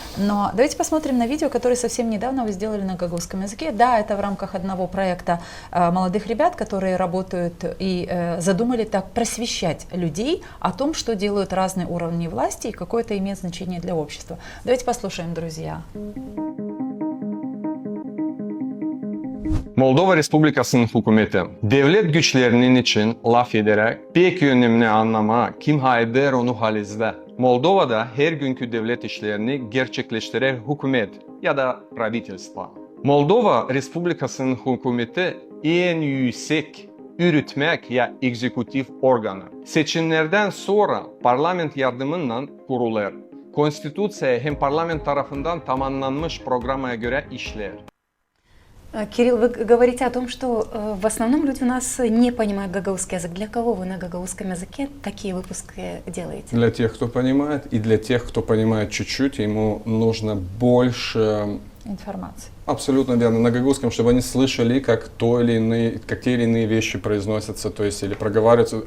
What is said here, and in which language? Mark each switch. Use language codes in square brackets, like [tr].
[ru] Но давайте посмотрим на видео, которое совсем недавно вы сделали на гагаузском языке. Да, это в рамках одного проекта молодых ребят, которые работают и задумали так просвещать людей о том, что делают разные уровни власти и какое это имеет значение для общества. Давайте послушаем, друзья. [gag] Moldova Respublikası'nın hükümeti, devlet güçlerinin için laf ederek pek önemli anlama kim hayder onu halizde. Moldova'da her günkü devlet işlerini gerçekleştiren hükümet ya da правительство. Moldova Respublikası'nın hükümeti en yüksek yürütmek ya egzekutif organı. Seçimlerden sonra parlament yardımıyla kurulur. Konstitüsiya hem parlament tarafından tamamlanmış programa göre işler. [ru] Кирилл, вы говорите о том, что в основном люди у нас не понимают гагаузский язык. Для кого вы на гагаузском языке такие выпуски делаете? Для тех, кто понимает, и для тех, кто понимает чуть-чуть, ему нужно больше Информации. Абсолютно верно. На гагаузском, чтобы они слышали, как те или иные вещи произносятся, то есть или проговариваются.